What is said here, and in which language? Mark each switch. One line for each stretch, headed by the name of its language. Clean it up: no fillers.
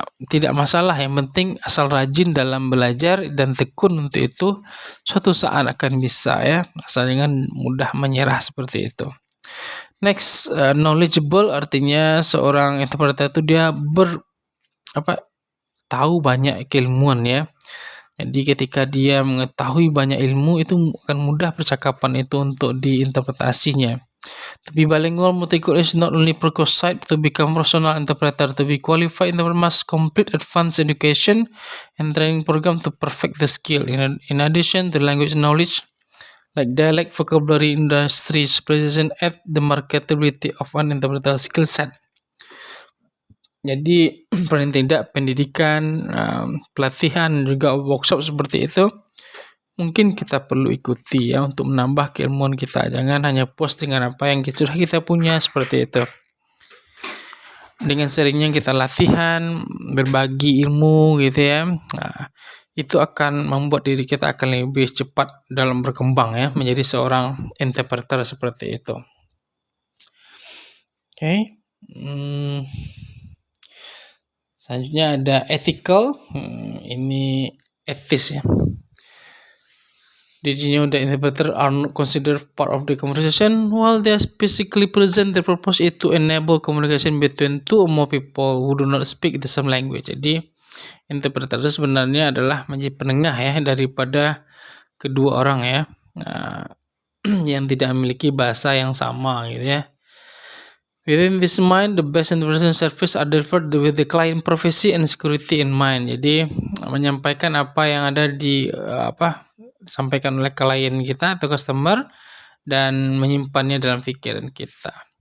Indonesian: Tidak masalah, yang penting asal rajin dalam belajar dan tekun untuk itu, suatu saat akan bisa ya, asal jangan mudah menyerah seperti itu. Next, knowledgeable artinya seorang interpreter itu dia tahu banyak keilmuan ya. Jadi ketika dia mengetahui banyak ilmu, itu akan mudah percakapan itu untuk diinterpretasinya.
English: To be bilingual, multicultural is not only prerequisite to become professional interpreter. To be qualified interpreter must complete advanced education and training program to perfect the skill. In addition to language knowledge, like dialect, vocabulary, industry precision, add the marketability of an interpreter skill set.
Indonesian: Jadi paling tidak pendidikan, pelatihan juga workshop seperti itu mungkin kita perlu ikuti ya untuk menambah keilmuan kita. Jangan hanya puas dengan apa yang sudah kita punya seperti itu. Dengan seringnya kita latihan, berbagi ilmu gitu ya. Nah, itu akan membuat diri kita akan lebih cepat dalam berkembang ya menjadi seorang interpreter seperti itu. Oke. Selanjutnya ada ethical. Ini etis ya.
English: Did you know that interpreters are not considered part of the conversation? While they are physically present, their purpose is to enable communication between two or more people who do not speak the same language.
Indonesian: Jadi, interpreter itu sebenarnya adalah menjadi penengah ya daripada kedua orang ya, yang tidak memiliki bahasa yang sama gitu ya.
English: Within this mind, the best interpretation service are delivered with the client privacy and security in mind.
Indonesian: Jadi, menyampaikan apa yang ada di disampaikan oleh klien kita atau customer dan menyimpannya dalam pikiran kita.